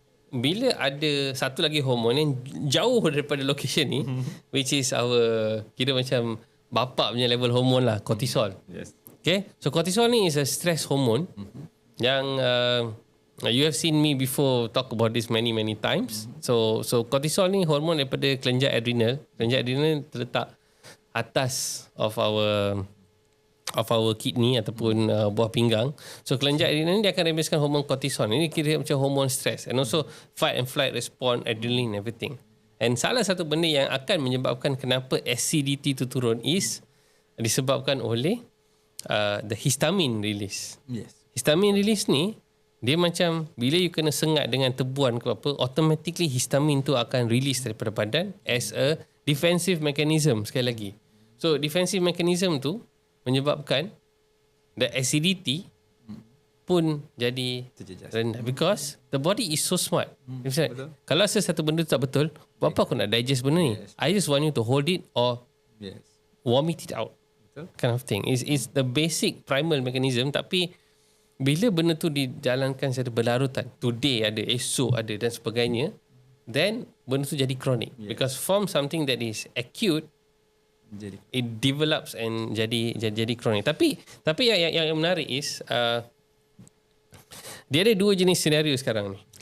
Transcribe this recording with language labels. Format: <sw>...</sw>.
<ms>bila ada satu lagi hormon yang jauh daripada location ni,</ms> <en>which is our,</en> <ms>kira macam bapak punya level hormon lah, cortisol.</ms> <en>Yes. Okay, so cortisol ni is a stress hormone yang you have seen me before talk about this many times.</en> <ms>So cortisol ni hormon daripada kelenjar adrenal. Kelenjar adrenal terletak atas</ms> <en>of our kidney</en> <ms>ataupun buah pinggang. So kelenjar adrenal ni dia akan releasekan hormon cortisol. Ini kira macam hormon stress,</ms> <en>and also fight and flight response, adrenaline, everything.</en> <ms>And salah satu benda yang akan menyebabkan kenapa acidity tu turun is disebabkan oleh</ms> <en>the histamine release. Yes.</en> <ms>Histamine release ni dia macam bila you kena sengat dengan tebuan ke apa, automatically histamine tu akan release daripada badan</ms> <en>as a defensive mechanism</en> <ms>sekali lagi.</ms> <en>So defensive mechanism tu menyebabkan the acidity</en> <ms>pun jadi rendah</ms> <en>because the body is so smart. Betul.</en> <ms>Kalau satu benda tu tak betul, buat apa aku nak digest benda ni?</ms> <en>I just want you to hold it or vomit it out.</en> <ms>Betul.</ms> <en>Kind of thing. It's the basic primal mechanism,</en> <ms>tapi bila benda tu dijalankan secara berlarutan, today ada, esok ada dan sebagainya, then benda tu jadi chronic.</ms> <en>Because from something that is acute, it develops and jadi chronic.</en> <ms>Tapi yang menarik is dia ada dua jenis senario sekarang ni.</ms>